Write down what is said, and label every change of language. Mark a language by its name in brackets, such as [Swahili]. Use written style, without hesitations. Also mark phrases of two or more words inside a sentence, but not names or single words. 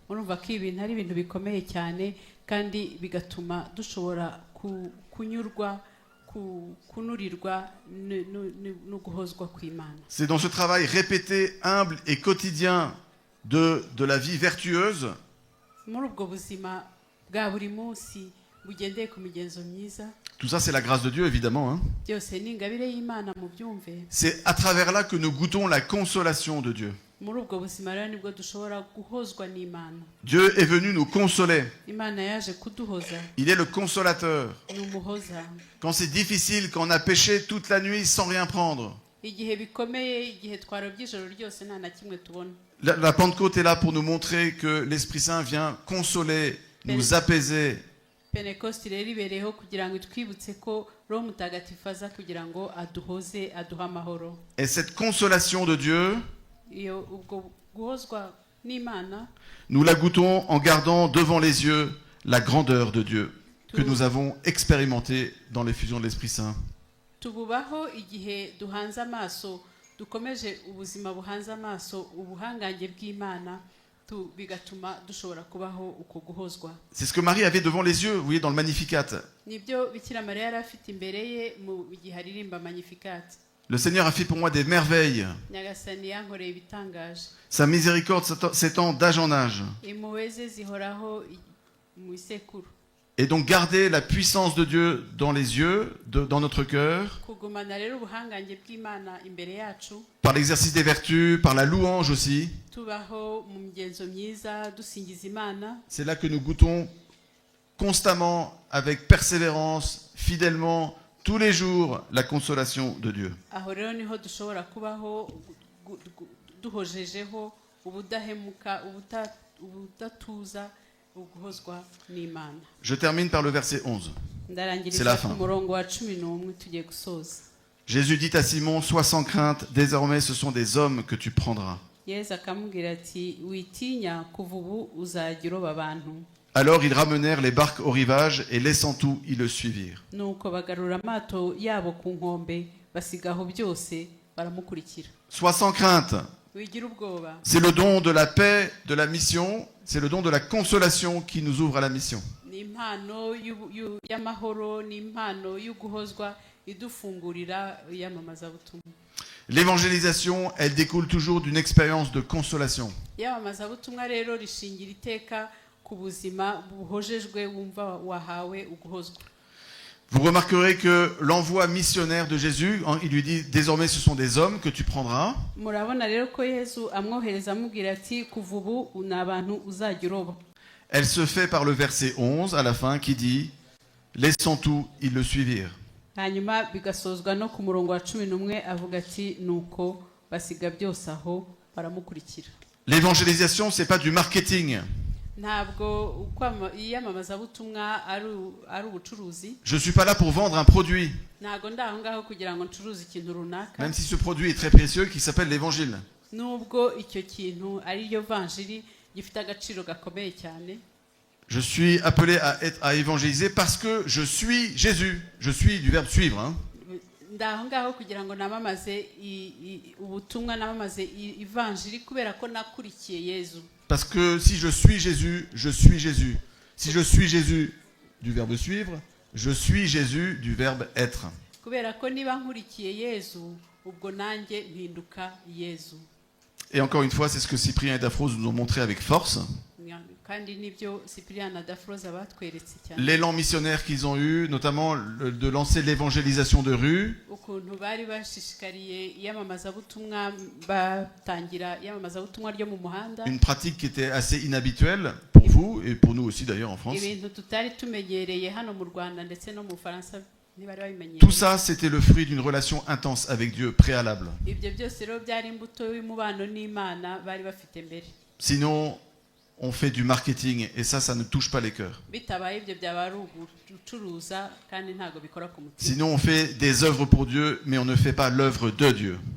[French] C'est dans ce travail répété, humble et quotidien de la vie vertueuse [Kinyarwanda] bugendeye ku migenzo myiza. [French] Tout ça, c'est la grâce de Dieu, évidemment, hein. [Kinyarwanda] Byose ni ingabire y'Imana mu byumve. [French] C'est à travers là que nous goûtons la consolation de Dieu. [Kinyarwanda] Muri ubwo buzima rero nibwo dushobora guhozwa n'Imana. [French] Dieu est venu nous consoler. [Kinyarwanda] Imana yaje kuduhoza. [French] Il est le consolateur. [Kinyarwanda] Ni umuhoza. [French] Quand c'est difficile, quand on a péché toute la nuit sans rien prendre. [Kinyarwanda] Igihe bikomeye, igihe twarobye ijoro ryose nta na kimwe tubona. [French] La Pentecôte est là pour nous montrer que l'Esprit Saint vient consoler, nous apaiser. [Kinyarwanda] Pentecoste rero ibereyeho kugira ngo twibutse ko Roho Mutagatifu aza kugira ngo aduhoze, aduha amahoro. [French] Et cette consolation de Dieu, [Kinyarwanda] Iyo ubwo guhozwa n'Imana, [French] nous la goûtons en gardant devant les yeux la grandeur de Dieu que nous avons expérimentée dans l'effusion de l'Esprit Saint. [Kinyarwanda] tububaho igihe duhanze amaso, dukomeje ubuzima buhanze amaso ubuhangange bw'Imana, bigatuma dushobora kubaho uko guhozwa. [French] C'est ce que Marie avait devant les yeux, vous voyez, dans le Magnificat. [Kinyarwanda] Nibyo Bikira Mariya yari afite imbere ye mu gihe aririmba Magnificat. [French] Le Seigneur a fait pour moi des merveilles. [Kinyarwanda] Nyagasani yankoreye ibitangaje. [French] Sa miséricorde s'étend d'âge en âge. [Kinyarwanda] Impuhwe ze zihoraho mu isekuru. [French] Et donc garder la puissance de Dieu dans les yeux, dans notre cœur, [Kinyarwanda] Kugumana rero ubuhangange bw'Imana imbere yacu, [French] par l'exercice des vertus, par la louange aussi. [Kinyarwanda] tubaho mu migenzo myiza dusingiza Imana. [French] C'est là que nous goûtons constamment, avec persévérance, fidèlement, tous les jours, la consolation de Dieu. [Kinyarwanda] Aho rero niho dushobora kubaho duhojejeho ubudahemuka, ubudatuza, uguhozwa n'Imana. [French] Je termine par le verset 11. C'est la [Kinyarwanda] Ndarangiriza [French] fin. [Kinyarwanda] ku murongo wa 11 tugiye gusoza. [French] Jésus dit à Simon, sois sans crainte, désormais ce sont des hommes que tu prendras. [Kinyarwanda] Yesu akamubwira ati witinya, kuva ubu uzajya uroba abantu. [French] Alors ils ramenèrent les barques au rivage et laissant tout, ils le suivirent. [Kinyarwanda] Nuko bagarura amato yabo ku nkombe, basigaho byose baramukurikira. [French] Sois sans crainte. [Kinyarwanda] Wigira ubwoba. [French] C'est le don de la paix, de la mission, c'est le don de la consolation qui nous ouvre à la mission. [Kinyarwanda] Ni impano y'amahoro, ni impano y'uguhozwa idufungurira iyamamazabutumwa. [French] L'évangélisation, elle découle toujours d'une expérience de consolation. [Kinyarwanda] Iyamamazabutumwa rero rishingira iteka ku buzima buhojejwe wumva wahawe uguhozwa. [French] Vous remarquerez que l'envoi missionnaire de Jésus, il lui dit désormais ce sont des hommes que tu prendras. [Kinyarwanda] Murabona rero ko Yesu amwohereza amubwira ati kuva ubu ni abantu uzajya uroba. [French] Elle se fait par le verset 11 à la fin qui dit laissant tout, ils le suivirent. [Kinyarwanda] Hanyuma bigasozwa no ku murongo wa 11 avuga ati nuko basiga byose aho baramukurikira. [French] L'évangélisation, c'est pas du marketing. [Kinyarwanda] Ntabwo iyamamazabutumwa ari ubucuruzi. [French] Je suis pas là pour vendre un produit, [Kinyarwanda] Ntabwo ndaho ngaho kugira ngo ncuruze ikintu runaka. [French] même si ce produit est très précieux qui s'appelle l'évangile. [Kinyarwanda] Nubwo icyo kintu ari yo vanjiri gifite agaciro gakomeye cyane. [French] Je suis appelé à évangéliser parce que je suis Jésus. Je suis du verbe suivre. Hein. [Kinyarwanda] Ndaho ngaho kugira ngo namamaze ubutumwa, namamaze ivanjiri kubera ko nakurikiye Yesu. [French] Parce que si je suis Jésus, je suis Jésus. Si je suis Jésus du verbe suivre, je suis Jésus du verbe être. [Kinyarwanda] Kubera ko niba nkurikiye Yesu, ubwo nanjye mpinduka Yesu. [French] Et encore une fois, c'est ce que Cyprien et Daphrose nous ont montré avec force. [Kinyarwanda] Kandi nibyo Cyprien na Daphrose batweretse cyane. [French] L'élan missionnaire qu'ils ont eu, notamment de lancer l'évangélisation de rue. [Kinyarwanda] Ukuntu bari bashishikariye iyamamazabutumwa, batangira iyamamazabutumwa ryo mu muhanda. [French] Une pratique qui était assez inhabituelle pour vous et pour nous aussi d'ailleurs en France. [Kinyarwanda] Ibintu tutari tumenyereye hano mu Rwanda ndetse no mu Faransa. [French] Tout ça, c'était le fruit d'une relation intense avec Dieu préalable. Sinon, on fait du marketing et ça ne touche pas les cœurs. Sinon, on fait des œuvres pour Dieu, mais on ne fait pas l'œuvre de Dieu.